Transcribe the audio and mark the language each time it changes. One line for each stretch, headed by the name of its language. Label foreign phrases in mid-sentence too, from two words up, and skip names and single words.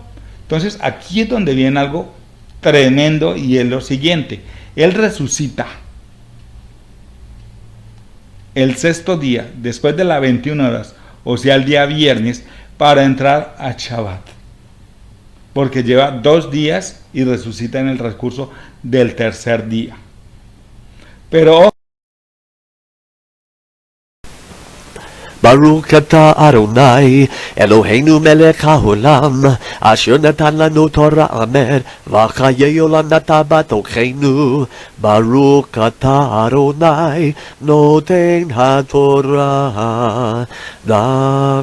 Spanish: Entonces aquí es donde viene algo tremendo y es lo siguiente: él resucita el sexto día, después de las 21 horas, o sea el día viernes, para entrar a Shabbat, porque lleva 2 días y resucita en el transcurso del tercer día. Pero
Hebrew: ברוך אתה אדני אלהינו מלך העולם אשר נתן לנו תורה אמן וחיי עולם נתן בתוכנו. ברוך אתה אדני נותן התורה.